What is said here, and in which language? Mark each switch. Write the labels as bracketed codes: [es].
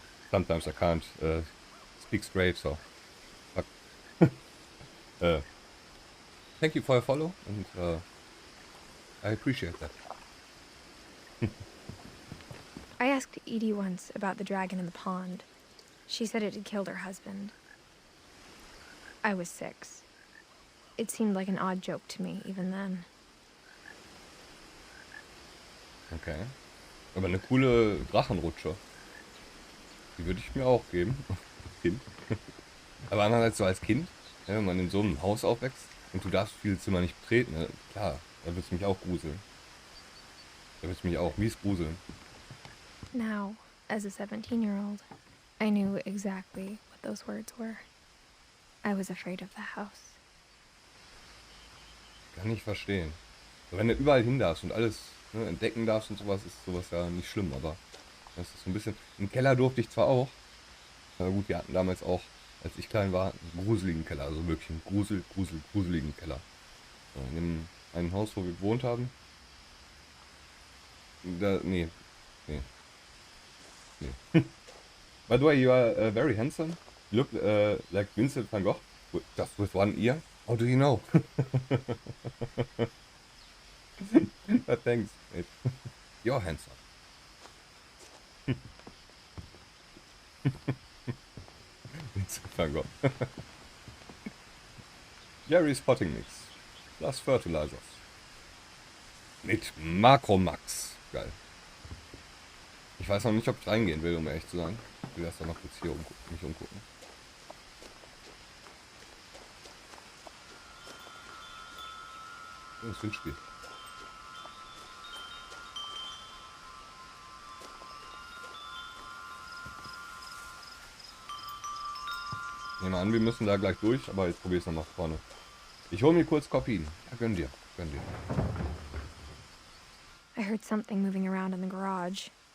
[en] Sometimes I can't speak straight, so thank you for your follow, and I appreciate that. I asked Edie once about the dragon in the pond. She said it had killed her husband. I was 6. It seemed like an odd joke to me, even then. Okay. [de] Aber eine coole Drachenrutsche. Die würde ich mir auch geben. Kind. Aber andererseits so als Kind, ja, wenn man in so einem Haus aufwächst und du darfst viele Zimmer nicht betreten, ne? Klar, da wird es mich auch gruseln. Da wird es mich auch mies gruseln. [en] Now, as a 17-year-old, I knew exactly what those words were. I was afraid of the house. [de] Kann ich verstehen. Aber wenn du überall hin darfst und alles entdecken darfst und sowas, ist sowas ja nicht schlimm, aber das ist so ein bisschen... Im Keller durfte ich zwar auch, aber gut, wir hatten damals auch, als ich klein war, einen gruseligen Keller, also wirklich einen gruseligen Keller. In dem einen Haus, wo wir gewohnt haben, nee. [en] By the way, you are very handsome. You look like Vincent van Gogh, just with one ear. How do you know? But thanks, mate. You're handsome. Vincent van Gogh. Jerry's Potting Mix. Plus Fertilizers. [de] Mit Makromax. Geil. Ich weiß noch nicht, ob ich reingehen will, um ehrlich zu sein. Ich will erst noch kurz hier mich umgucken. Das Windspiel. Ich nehme an, wir müssen da gleich durch, aber jetzt probiere ich es nochmal vorne. Ich hole mir kurz Koffein. Ja, gönn dir. [en] I heard something moving around in the garage.